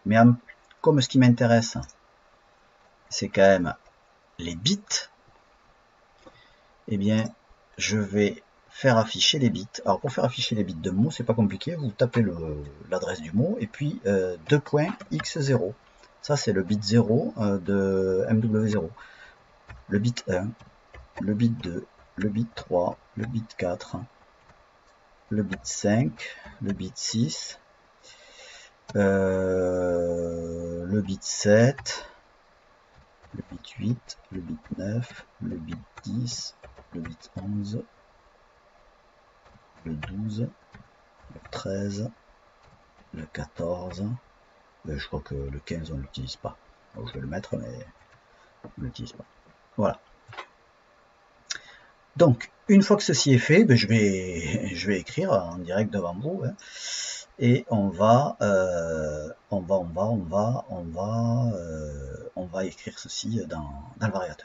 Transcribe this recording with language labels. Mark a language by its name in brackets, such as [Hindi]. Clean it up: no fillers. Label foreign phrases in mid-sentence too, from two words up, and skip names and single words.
[French] Mais comme ce qui m'intéresse, c'est quand même les bits, eh bien, je vais faire afficher les bits. Alors, pour faire afficher les bits de mot, c'est pas compliqué. Vous tapez l'adresse du mot et puis 2.x0. Ça, c'est le bit 0 de MW0. Le bit 1, le bit 2, le bit 3, le bit 4, le bit 5, le bit 6, le bit 7, le bit 8, le bit 9, le bit 10, le bit 11, le 12, le 13, le 14, je crois que le 15 on ne l'utilise pas. Alors, je vais le mettre, mais on ne l'utilise pas. Voilà. Donc, une fois que ceci est fait, ben, je vais écrire en direct devant vous, hein, et on va écrire ceci dans le variateur.